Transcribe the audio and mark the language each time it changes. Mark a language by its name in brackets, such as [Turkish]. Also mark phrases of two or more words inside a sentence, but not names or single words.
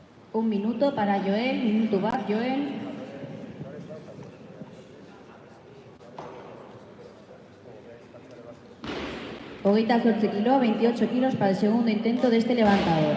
[Spanish] Un minuto para Joel, [Basque] minutu bat, Joel. Hogeita 8 kilo, [Spanish] 28 kilos para el segundo intento de este levantador.